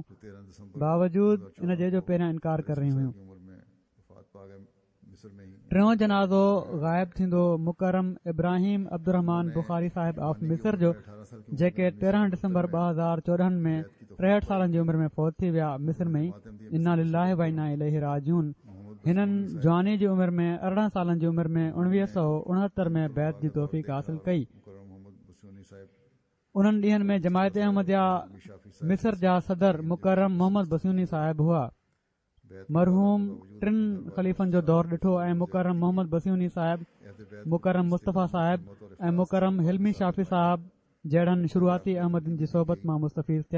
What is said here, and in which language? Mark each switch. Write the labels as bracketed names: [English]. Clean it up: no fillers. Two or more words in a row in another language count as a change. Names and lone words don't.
[Sindhi] बावजूद इन जे जो पहिरियां इनकार करे रहियूं हुयूं। टियों जनाज़ो ग़ाइब थींदो मुकरम इब्राहिम अब्दुर्रहमान बुखारी साहिब ऑफ मिस्र जो, जेके 13 डिसंबर 2014 में 63 सालनि जी उमिरि में फौत थी विया मिस्र में ई। [Arabic] إنا لله وإنا إليه راجعون. [Sindhi] हिननि जवानी जी उमिरि में 18 सालनि जी उमिरि में 1969 में बैत जी तौफ़ीक़ हासिल कई। उन्हनि ॾींहनि में जमायत अहमदिया मिस्र जा सदर मुकरम मोहम्मद बसूनी साहिब हुआ। मरहूम टिनि ख़लीफ़नि जो दौरु ॾिठो ऐं मुकरम मोहम्मद बसूनी साहिब, मुकरम मुस्तफ़ा साहिब ऐं मुकरम हिलमी शाफ़ी साहिब जहिड़नि शुरूआती अहमदनि जी सोबत मां मुस्तफ़ीज़ थिया।